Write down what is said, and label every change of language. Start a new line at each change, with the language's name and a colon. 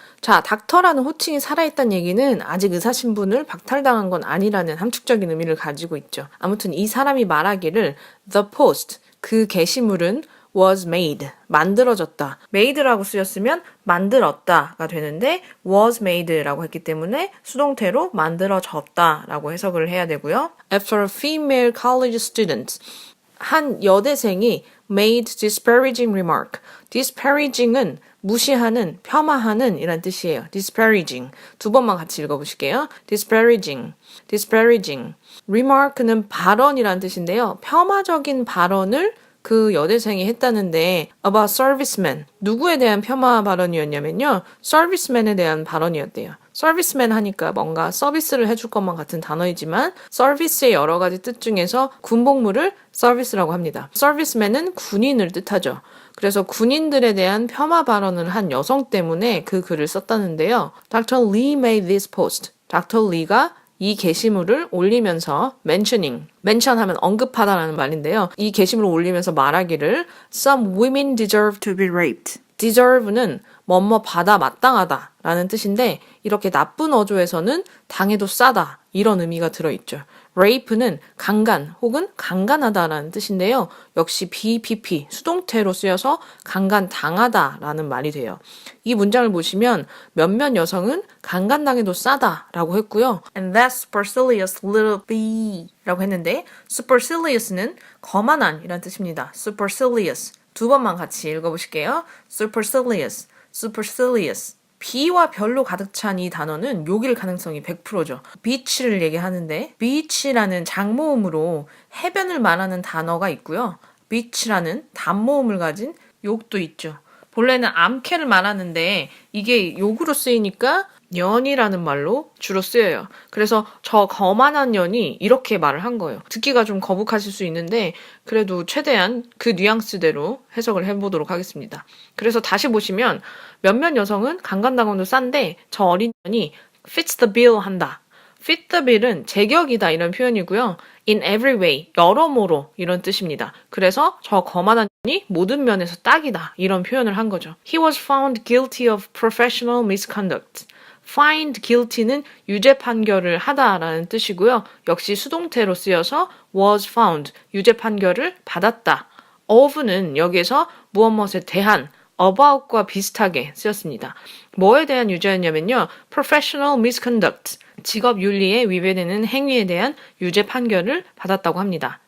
Korean: 자, 닥터라는 호칭이 살아있다는 얘기는 아직 의사 신분을 박탈당한 건 아니라는 함축적인 의미를 가지고 있죠. 아무튼 이 사람이 말하기를
English: The post,
Korean: 그 게시물은
English: was made,
Korean: 만들어졌다. made라고 쓰였으면 만들었다가 되는데
English: was made
Korean: 라고 했기 때문에 수동태로 만들어졌다라고 해석을 해야 되고요.
English: After a female college student,
Korean: 한 여대생이
English: made disparaging remark.
Korean: disparaging은 무시하는, 폄하하는 이란 뜻이에요.
English: disparaging.
Korean: 두 번만 같이 읽어보실게요.
English: disparaging, disparaging.
Korean: remark는 발언이란 뜻인데요. 폄하적인 발언을 그 여대생이 했다는데
English: about serviceman.
Korean: 누구에 대한 폄하 발언이었냐면요. serviceman에 대한 발언이었대요. serviceman 하니까 뭔가 서비스를 해줄 것만 같은 단어이지만 서비스의 여러 가지 뜻 중에서 군복무를 서비스라고 합니다. serviceman은 군인을 뜻하죠. 그래서 군인들에 대한 폄하 발언을 한 여성 때문에 그 글을 썼다는데요.
English: Dr. Lee made this post. Dr.
Korean: Lee가 이 게시물을 올리면서 mention 하면 언급하다라는 말인데요. 이 게시물을 올리면서 말하기를
English: Some women deserve to be raped.
Korean: deserve는 뭐뭐 받아 마땅하다 라는 뜻인데 이렇게 나쁜 어조에서는 당해도 싸다 이런 의미가 들어있죠. rape는 강간 혹은 강간하다라는 뜻인데요. 역시 BPP 수동태로 쓰여서 강간당하다라는 말이 돼요. 이 문장을 보시면 몇몇 여성은 강간당해도 싸다라고 했고요.
English: And that supercilious little bee
Korean: 라고 했는데 supercilious는 거만한 이란 뜻입니다. supercilious 두 번만 같이 읽어보실게요.
English: supercilious, supercilious.
Korean: B와 별로 가득 찬 이 단어는 욕일 가능성이 100%죠. beach를 얘기하는데 beach라는 장모음으로 해변을 말하는 단어가 있고요. beach라는 단모음을 가진 욕도 있죠. 본래는 암캐를 말하는데 이게 욕으로 쓰이니까 년이라는 말로 주로 쓰여요. 그래서 저 거만한 년이 이렇게 말을 한 거예요. 듣기가 좀 거북하실 수 있는데 그래도 최대한 그 뉘앙스대로 해석을 해보도록 하겠습니다. 그래서 다시 보시면 몇몇 여성은 강간당원도 싼데 저 어린 년이
English: fits the bill
Korean: 한다. fit the bill은 제격이다 이런 표현이고요.
English: in every way,
Korean: 여러모로 이런 뜻입니다. 그래서 저 거만한 년이 모든 면에서 딱이다 이런 표현을 한 거죠.
English: He was found guilty of professional misconduct.
Korean: find guilty는 유죄 판결을 하다라는 뜻이고요. 역시 수동태로 쓰여서 was found, 유죄 판결을 받았다. of는 여기에서 무엇에 대한, about과 비슷하게 쓰였습니다. 뭐에 대한 유죄였냐면요. professional misconduct, 직업 윤리에 위배되는 행위에 대한 유죄 판결을 받았다고 합니다.